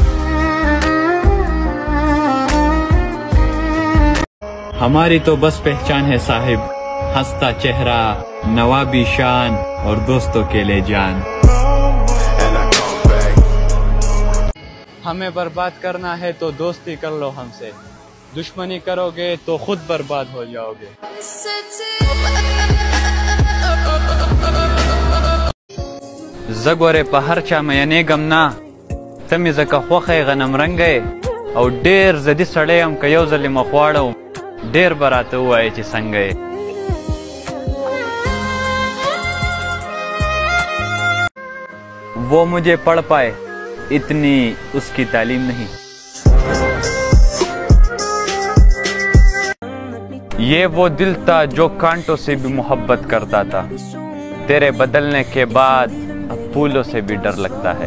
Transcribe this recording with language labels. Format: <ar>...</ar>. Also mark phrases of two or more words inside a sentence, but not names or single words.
<ur>ہماری تو بس پہچان ہے صاحب، ہنستا چہرہ، نوابی شان اور دوستوں کے لیے جان. ہمیں برباد کرنا ہے تو دوستی کر لو ہم سے، دشمنی کرو گے تو خود برباد ہو جاؤ گے.</ur> <ps>زګورې په هر چا مینېږم نه، ته مې ځکه خوښی غنم رنګی او ډېر ضدي سړی یم، که یو ځل یې مخ واړوم ډېر به راته ووایې چې څنګه یې.</ps> <ur>وہ مجھے پڑھ پائے اتنی اس کی تعلیم نہیں، یہ وہ دل تھا جو کانٹوں سے بھی محبت کرتا تھا، تیرے بدلنے کے بعد اب پھولوں سے بھی ڈر لگتا ہے.</ur>